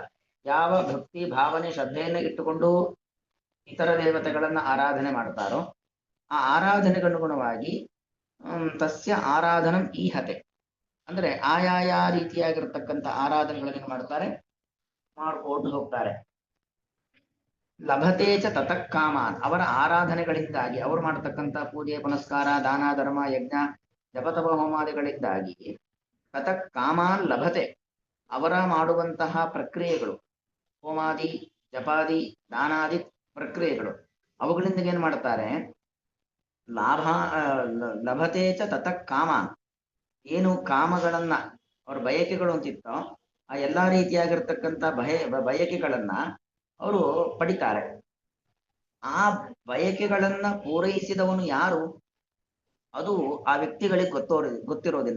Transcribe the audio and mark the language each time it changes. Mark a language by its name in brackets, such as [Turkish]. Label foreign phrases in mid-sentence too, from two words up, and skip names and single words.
[Kannada] ಯಾವ ಭಕ್ತಿ ಭಾವನೆ ಶ್ರದ್ಧೆಯನ್ನ ಇಟ್ಟುಕೊಂಡು ಇತರ ದೇವತೆಗಳನ್ನ ಆರಾಧನೆ ಮಾಡ್ತಾರೋ ಆ ಆರಾಧನೆಗನುಗುಣವಾಗಿ [Sanskrit] ತಸ್ಯ ಆರಾಧನಂ ಈಹತೆ [Kannada] ಅಂದ್ರೆ ಆಯಾಯ ರೀತಿಯಾಗಿರ್ತಕ್ಕಂಥ ಆರಾಧನೆಗಳನ್ನು ಮಾಡ್ತಾರೆ, ಮಾಡ್ಕೊಂಡು ಹೋಗ್ತಾರೆ. [Sanskrit] ಲಭತೆ ಚ ತತಃ ಕಾಮಾನ್, [Kannada] ಅವರ ಆರಾಧನೆಗಳಿಂದಾಗಿ, ಅವರು ಮಾಡತಕ್ಕಂಥ ಪೂಜೆ ಪುನಸ್ಕಾರ ದಾನ ಧರ್ಮ ಯಜ್ಞ ಜಪತಪ ಹೋಮಾದಿಗಳಿಂದಾಗಿ [Sanskrit] ತತಃ ಕಾಮಾನ್ ಲಭತೆ, [Kannada] ಅವರ ಮಾಡುವಂತಹ ಪ್ರಕ್ರಿಯೆಗಳು, ಹೋಮಾದಿ ಜಪಾದಿ ದಾನಾದಿ ಪ್ರಕ್ರಿಯೆಗಳು, ಅವುಗಳಿಂದ ಏನ್ ಮಾಡ್ತಾರೆ, ಲಾಭ [Sanskrit] ಲಭತೆ ಚ ತತಃ ಕಾಮಾನ್, [Kannada] ಏನು ಕಾಮಗಳನ್ನ ಅವ್ರ ಬಯಕೆಗಳು ಅಂತಿತ್ತೋ ಆ ಎಲ್ಲಾ ರೀತಿಯಾಗಿರ್ತಕ್ಕಂಥ ಬಯಕೆಗಳನ್ನ ಅವರು ಪಡಿತಾರೆ. ಆ ಬಯಕೆಗಳನ್ನ ಪೂರೈಸಿದವನು ಯಾರು, ಅದು ಆ ವ್ಯಕ್ತಿಗಳಿಗೆ ಗೊತ್ತಿರೋದಿಲ್ಲ.